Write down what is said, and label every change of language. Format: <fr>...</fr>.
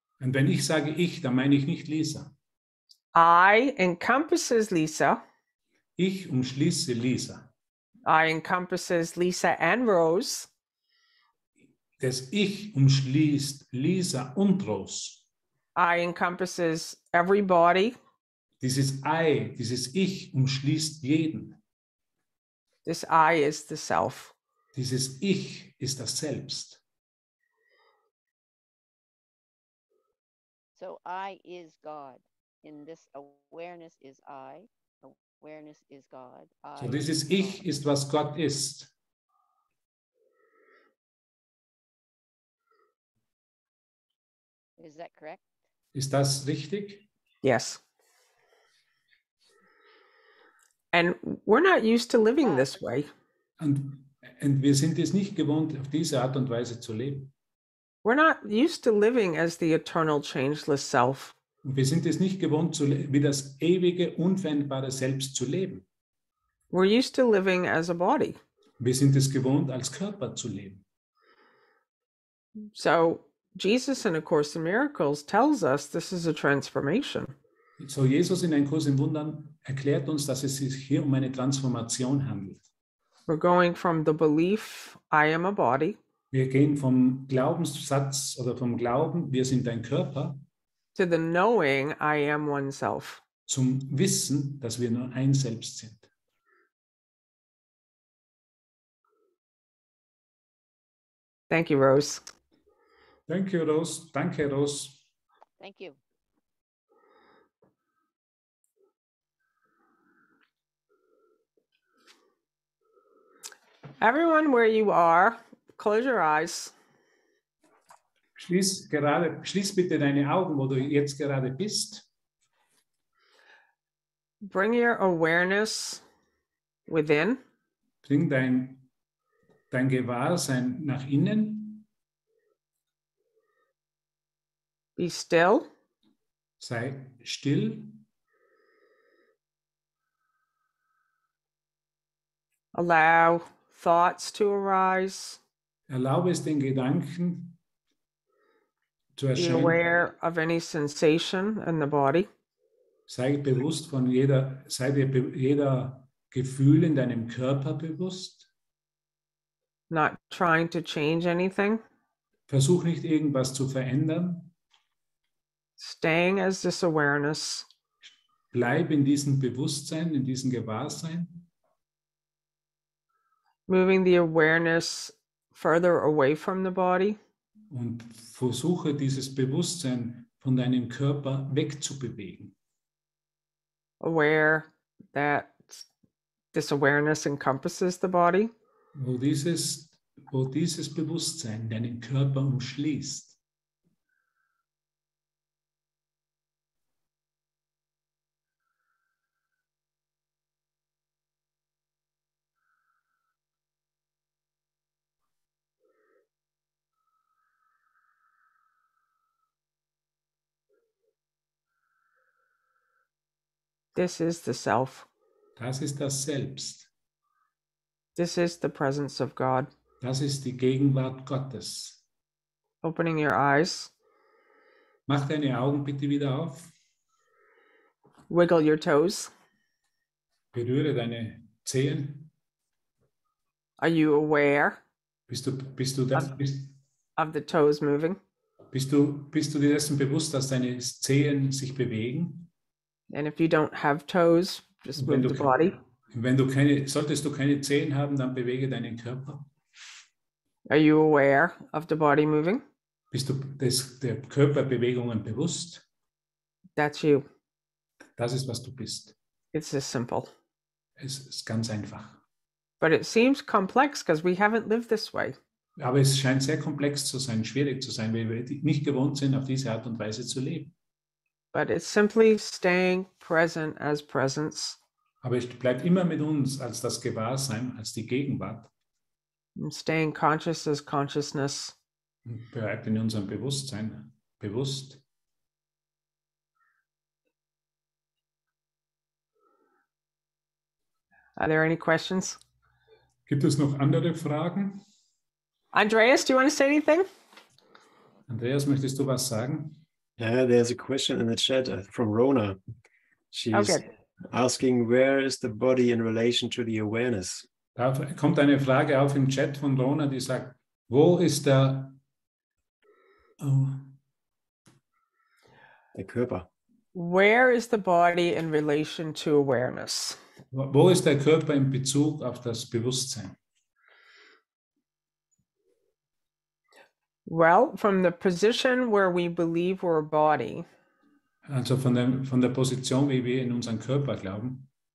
<de>Und wenn ich sage ich, dann meine ich nicht Lisa.</de> <en>I encompasses Lisa.</en> <de>Ich umschließe Lisa.</de> <en>I encompasses Lisa and Rose.</en> <de>Das Ich umschließt Lisa und Rose.</de> <en>I encompasses everybody.</en> <de>Dieses I, dieses Ich umschließt jeden.</de> <en>This I is the self.</en> <de>Dieses Ich ist das Selbst.</de> <en>So I is God. In this awareness is I. Awareness is God.</en> <de>So dieses Ich ist, was Gott ist.</de> <en>Is that correct?</en> <de>Ist das richtig?</de> <en>Yes. And we're not used to living this way.</en> <de>Und wir sind es nicht gewohnt, auf diese Art und Weise zu leben.</de> <en>We're not used to living as the eternal, changeless self.</en> <de>Und wir sind es nicht gewohnt, wie das ewige, unveränderbare Selbst zu leben.</de> <en>We're used to living as a body.</en> <de>Wir sind es gewohnt, als Körper zu leben.</de> <en>So Jesus in A Course in Miracles tells us this is a transformation.</en> <de>So Jesus in einem Kurs in Wundern erklärt uns, dass es sich hier um eine Transformation handelt.</de> <en>We're going from the belief, I am a body,</en> <de>Wir gehen vom Glaubenssatz oder vom Glauben, wir sind ein Körper,</de> <en>to the knowing, I am oneself.</en> <de>zum Wissen, dass wir nur ein Selbst sind.</de> <en>Thank you, Rose.</en> <de>Danke, Rose. Danke, Rose.</de> <en>Thank you. Everyone where you are, close your eyes.</en> <de>Schließ bitte deine Augen, wo du jetzt gerade bist.</de> <en>Bring your awareness within.</en> <de>Bring dein Gewahrsein nach innen.</de> <en>Be still.</en> <de>Sei still.</de> <en>Allow thoughts to arise.</en> <de>Erlaube es den Gedanken zu</de> <en>Be</en> <de>erscheinen.</de> <en>aware of any sensation in the body.</en> <de>Sei bewusst von jeder Gefühl in deinem Körper bewusst.</de> <en>Not trying to change anything.</en> <de>Versuch nicht irgendwas zu verändern.</de> <en>Staying as this awareness.</en> <de>Bleib in diesem Bewusstsein, in diesem Gewahrsein.</de> <en>Moving the awareness further away from the body.</en> <de>Und versuche dieses Bewusstsein von deinem Körper wegzubewegen.</de> <en>Aware that this awareness encompasses the body.</en> <de>wo dieses Bewusstsein deinen Körper umschließt.</de> <en>This is the self.</en> <de>Das ist das Selbst.</de> <en>This is the presence of God.</en> <de>Das ist die Gegenwart Gottes.</de> <en>Opening your eyes,</en> <de>Mach deine Augen bitte wieder auf.</de> <en>wiggle your toes.</en> <de>Berühre deine Zehen.</de> <en>Are you aware</en> <de>Bist du</de> <en>of the toes moving?</en> <de>dir dessen bewusst, dass deine Zehen sich bewegen?</de> <en>And if you don't have toes, just</en> <de>Wenn</de> <en>move the body.</en> <de>Solltest du keine Zehen haben, dann bewege deinen Körper.</de> <en>Are you aware of the body moving?</en> <de>Bist du der Körperbewegungen bewusst?</de> <en>That's you.</en> <de>Das ist, was du bist.</de> <en>It's this simple.</en> <de>Es ist ganz einfach.</de> <en>But it seems complex because we haven't lived this way.</en> <de>Aber es scheint sehr komplex zu sein, schwierig zu sein, weil wir nicht gewohnt sind, auf diese Art und Weise zu leben.</de> <en>But it's simply staying present as presence</en> <de>Aber es bleibt immer mit uns als das Gewahrsein, als die Gegenwart.</de> <en>and staying conscious as consciousness.</en> <de>Und bleibt in unserem Bewusstsein bewusst.</de> <en>Are there any questions?</en> <de>Gibt es noch andere Fragen?</de> <en>Andreas, do you want to say anything?</en> <de>Andreas, möchtest du was sagen?</de> <en>Yeah, there's a question in the chat from Rona. She's Okay. asking, where is the body in relation to the awareness?</en> <de>Da kommt eine Frage auf im Chat von Rona, die sagt, wo ist der Körper.</de> <en>Where is the body in relation to awareness?</en> <de>Wo ist der Körper in Bezug auf das Bewusstsein?</de> <en>Well, from the position where we believe we're a body,</en> <de>Also von der Position, wie wir in unseren Körper glauben.</de>